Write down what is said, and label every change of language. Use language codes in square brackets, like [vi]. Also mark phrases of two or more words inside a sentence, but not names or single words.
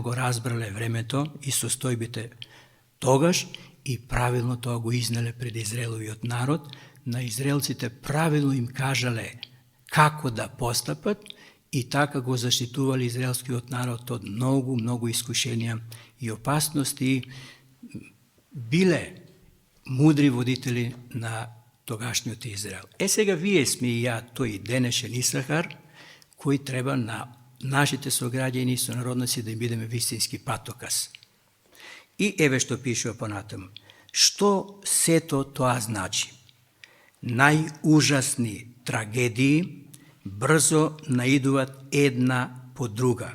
[mk] go razbrale vreme to i sostojbite togaš i pravilno to go iznele pred Izraelovi od narod, na Izraelcite pravilno im kažale kako da postapat i tako go zaštituvali izraelski od narod od mnogo iskušenja i opasnosti, bile mudri voditelji na togašnjoti Izrael. Сега вие сме и ја тој денешен Исахар, кој треба на нашите сограѓани и сонародници да им бидеме вистински патоказ. И еве што пишува понатаму. Што сето тоа значи? Најужасни трагедии брзо наидуват една по друга.